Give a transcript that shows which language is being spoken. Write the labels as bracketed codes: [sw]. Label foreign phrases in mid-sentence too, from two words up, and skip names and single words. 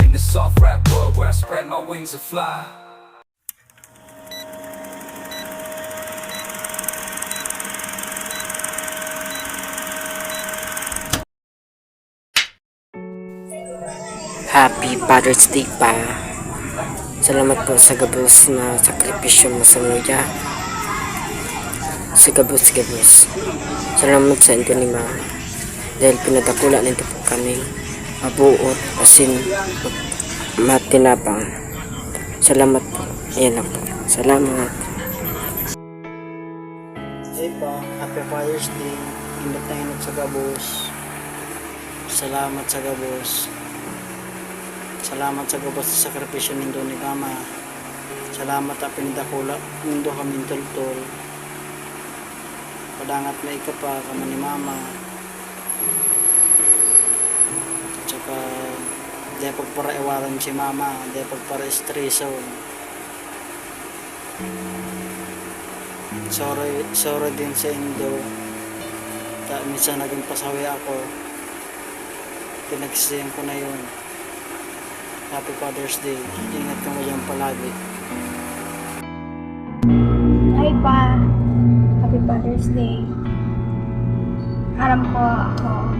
[en] In this soft rap world where I spread my wings and fly. Happy Father's Day pa. [bik] Salamat po sa gabos na sakripisyo mo sa muya. Sa gabos. Salamat sa inyo ni Ma. Dahil pinadakula nito po kami. Mabuot, asin, matinapang. Salamat po. Ayan lang po. Salamat. [en] Hey pa, Happy Father's Day. [bik] Ingat na ingat sa gabos. Salamat sa gabos. Salamat sa gabos sa sakripisyo nindo ni Mama. Salamat at pinidakula nindo kami tultol. Padangat na ika pa kama ni Mama. Tsaka di pagpara iwaran si Mama, di pagpara estreso. Sorry din sa indo. [tl] Minsan naging pasawi ako. Pinagsisihan ko na yun. [en] Happy Father's Day. [bik] Ingat ka mo dyan palagi. [en] Hi pa. Happy Father's Day. [tl] Alam ko ako.